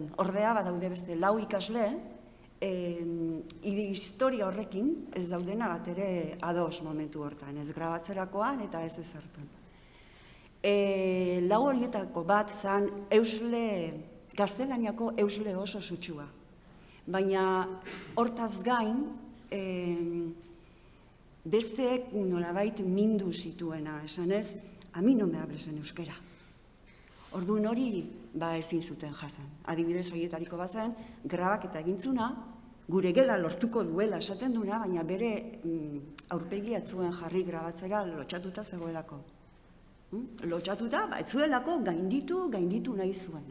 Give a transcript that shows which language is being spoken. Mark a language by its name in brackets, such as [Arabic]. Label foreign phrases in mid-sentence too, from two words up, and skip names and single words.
[Basque] Ordea badaude beste 4 ikasle, historia horrekin ez daudena bat ere ados momentu hortan, ez grabatzerakoan eta ez ezertan. 4 horietako bat zan gaztelaniako eusle oso sutsua. Baina hortaz gain, besteek nolabait mindu zituena, esan ez, [Spanish] a mi no me hables en euskera. [Basque] Orduan hori ezin zuten jasan. Adibidez horietariko bazen, grabaketa egintzuna, gure gela lortuko duela esaten duna, baina bere aurpegia zuen jarri grabatzera lotxatuta zegoelako. Lotxatuta, ez zuelako gainditu nahi zuena.